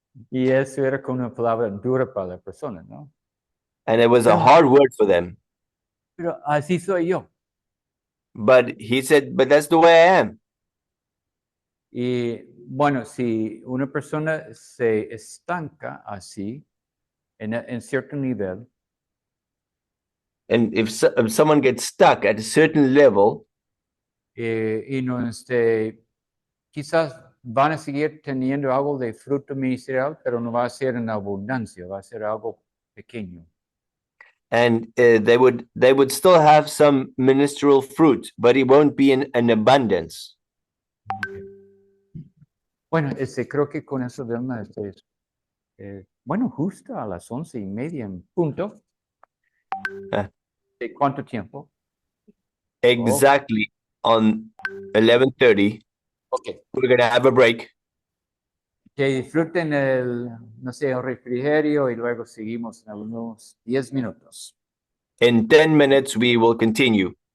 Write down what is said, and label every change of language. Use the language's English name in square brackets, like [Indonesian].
[Spanish] Y eso era como una palabra dura para la persona, ¿no? [English] And it was a hard word for them. [Spanish] Pero así soy yo. [English] But he said, but that's the way I am. [Spanish] Y bueno, si una persona se estanca así, en cierto nivel, [English] And if someone gets stuck at a certain level, [Spanish] y no, quizás van a seguir teniendo algo de fruto ministerial, pero no va a ser en abundancia, va a ser algo pequeño. [English] and they would still have some ministerial fruit, but it won't be in an abundance. [Spanish] Bueno, creo que con eso, Delma, bueno, justo a las 11:30 en punto. Ah. ¿De cuánto tiempo? [English] Exactly on 11:30. Okay. We're gonna have a break. [Spanish] Que disfruten no sé, el refrigerio y luego seguimos en unos 10 minutos. [English] In 10 minutes, we will continue.